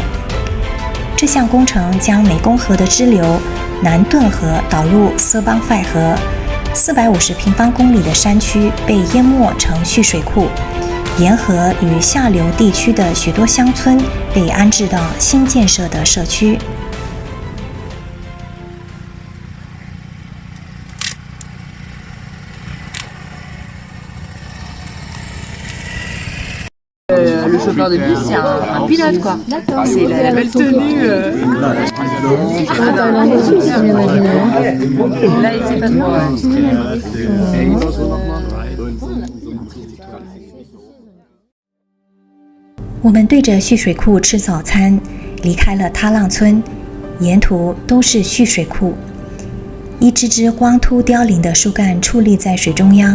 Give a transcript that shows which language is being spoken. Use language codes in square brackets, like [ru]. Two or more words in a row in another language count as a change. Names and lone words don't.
[zh] 这项工程将湄公河的支流南顿河导入色邦费河，450平方公里的山区被淹没成蓄水库，沿河与下流地区的许多乡村被安置到新建设的社区。 [fr] Le chauffeur de bus, c'est un pilote, quoi. C'est la belle tenue. Là, il sait pas trop. [zh] 我们对着蓄水库吃早餐，离开了他浪村，沿途都是蓄水库，一只只光秃凋零的树干矗立在水中央。